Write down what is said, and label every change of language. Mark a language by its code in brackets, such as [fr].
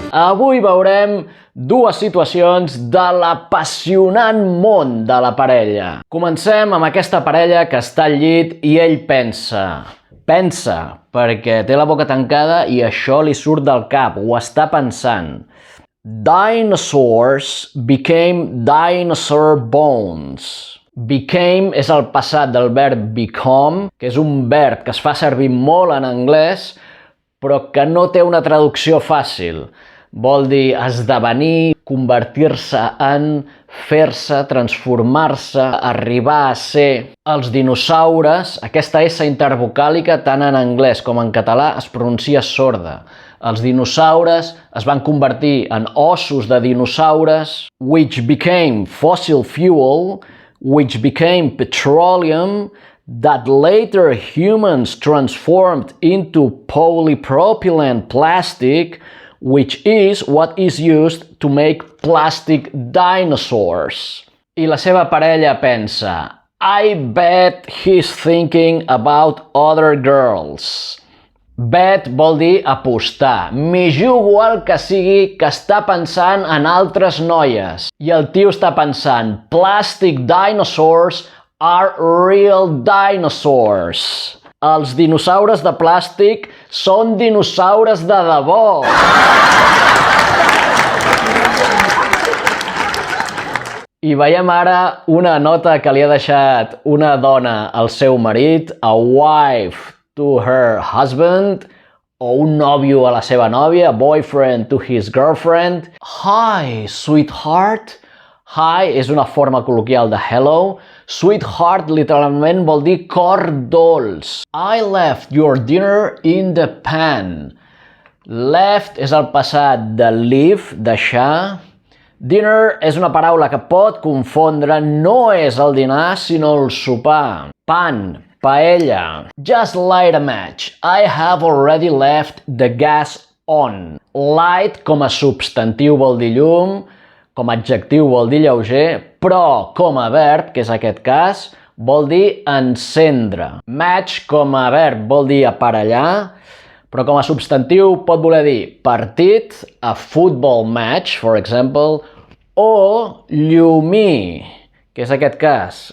[ca] Avui veurem dues situacions de l'apassionant món de la parella. Comencem amb aquesta parella que està al llit i ell pensa. Pensa, perquè té la boca tancada i això li surt del cap, ho està pensant. [en] Dinosaurs became dinosaur bones. [ca] Became és el passat del verb become, que és un verb que es fa servir molt en anglès, però que no té una traducció fàcil. Vol dir esdevenir, convertir-se en, fer-se, transformar-se, arribar a ser. Els dinosaures, aquesta S intervocàlica tant en anglès com en català es pronuncia sorda. Els dinosaures es van convertir en ossos de dinosaures, [en] which became fossil fuel, which became petroleum, that later humans transformed into polypropylene plastic, which is what is used to make plastic dinosaurs. [ca] I la seva parella pensa, [en] I bet he's thinking about other girls. [ca] Bet vol dir apostar. M'hi jugo al que sigui que està pensant en altres noies. I el tio està pensant, [en] plastic dinosaurs are real dinosaurs. [ca] Els dinosaures de plàstic són dinosaures de debò. I veiem ara una nota que li ha deixat una dona al seu marit, [en] a wife to her husband, [ca] o un nòvio a la seva nòvia, [en] a boyfriend to his girlfriend. Hi, sweetheart. [ca] Hi és una forma col·loquial de hello. Sweetheart literalment vol dir cor dolç. [en] I left your dinner in the pan. [ca] Left és el passat de leave, deixar. Dinner és una paraula que pot confondre, no és el dinar, sinó el sopar. [en] Pan, paella. Just light a match. I have already left the gas on. [ca] Light com a substantiu vol dir llum, com a adjectiu vol dir lleuger, però com a verb, que és aquest cas, vol dir encendre. Match com a verb vol dir aparellar, però com a substantiu pot voler dir partit, [en] a football match, for example, [ca] o llumir, que és aquest cas.